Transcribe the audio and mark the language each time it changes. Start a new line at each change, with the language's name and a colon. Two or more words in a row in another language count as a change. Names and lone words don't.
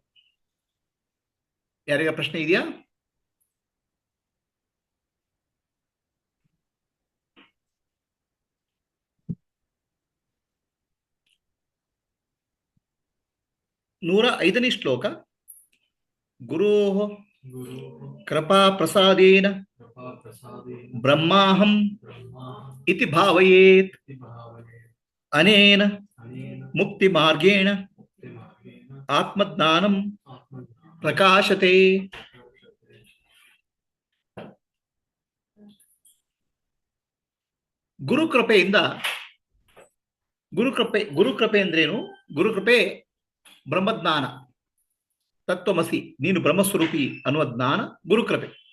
Kannada: ಯಾರಿಗ ಪ್ರಶ್ನೆ ಇದೆಯಾ? ನೂರ 5ನೇ ಶ್ಲೋಕ.
Sanskrit: ಗುರೋ ಕೃಪಾ ಪ್ರಸಾದೇನ ಬ್ರಹ್ಮಾಹಂ ಇತಿ ಭಾವಯೇತ್ ಅನೇನ ಮುಕ್ತಿ ಮಾರ್ಗೇಣ ಆತ್ಮಜ್ಞಾನಂ ಪ್ರಕಾಶತೆ.
Kannada: ಗುರುಕೃಪೆಯಿಂದ ಗುರುಕೃಪೆ ಅಂದ್ರೇನು? ಗುರುಕೃಪೆ ಬ್ರಹ್ಮಜ್ಞಾನ, ತತ್ವಮಸಿ, ನೀನು ಬ್ರಹ್ಮಸ್ವರೂಪಿ ಅನ್ನುವ ಜ್ಞಾನ ಗುರುಕೃಪೆ.